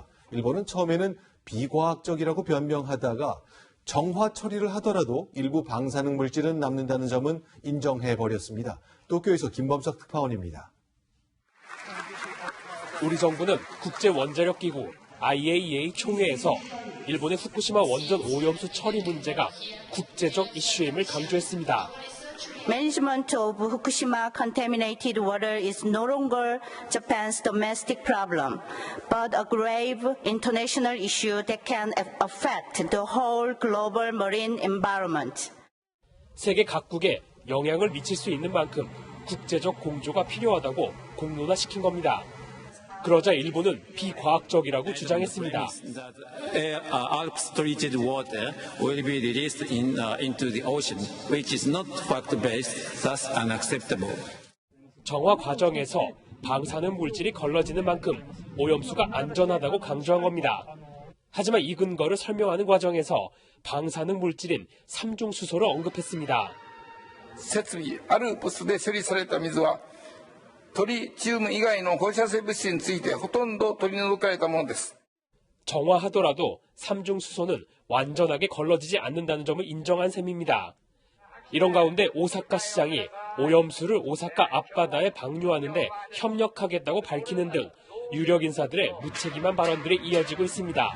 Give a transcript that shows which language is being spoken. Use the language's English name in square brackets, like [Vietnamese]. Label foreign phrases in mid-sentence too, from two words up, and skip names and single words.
[Korean] 일본은 처음에는 비과학적이라고 변명하다가 정화 처리를 하더라도 일부 방사능 물질은 남는다는 점은 인정해버렸습니다. 도쿄에서 김범석 특파원입니다. 우리 정부는 국제원자력기구 IAEA 총회에서 일본의 후쿠시마 원전 오염수 처리 문제가 국제적 이슈임을 강조했습니다. [English] Management of Fukushima contaminated water is no longer Japan's domestic problem, but a grave international issue that can affect the whole global marine environment. [Korean] 세계 각국에 영향을 미칠 수 있는 만큼 국제적 공조가 필요하다고 공론화시킨 겁니다. 그러자 일본은 비과학적이라고 주장했습니다. [English] Alps treated water will be released into the ocean, which is not fact-based, thus unacceptable. [Korean] 정화 과정에서 방사능 물질이 걸러지는 만큼 오염수가 안전하다고 강조한 겁니다. 하지만 이 근거를 설명하는 과정에서 방사능 물질인 삼중수소를 언급했습니다. [Japanese] 設備あるポストで処理された水はトリチウム以外の放射性物質についてほとんど取り除かれたものです. [Korean] 정화하더라도 삼중수소는 완전하게 걸러지지 않는다는 점을 인정한 셈입니다. 이런 가운데 오사카 시장이 오염수를 오사카 앞바다에 방류하는 데 협력하겠다고 밝히는 등 유력 인사들의 무책임한 발언들이 이어지고 있습니다.